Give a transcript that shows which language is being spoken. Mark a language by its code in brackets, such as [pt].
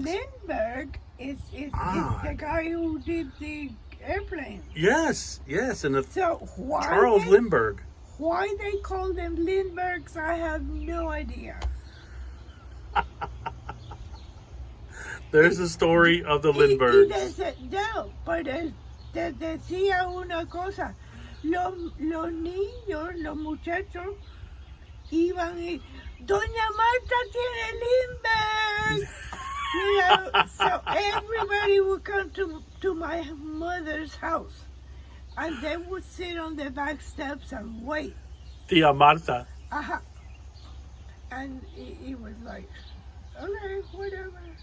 [en] Lindbergh is the guy who did the airplane. Yes, and So why Charles Lindbergh. Why they call them Lindberghs, I have no idea. There's a story of the Lindberghs. [es] No, pero te decía una cosa. Los niños, los muchachos, iban y Doña Marta tiene Lindbergh. [en] You know, so everybody would come to my mother's house, and they would sit on the back steps and wait. [es] Tia Marta. Uh-huh. [en] And it was like, okay, whatever.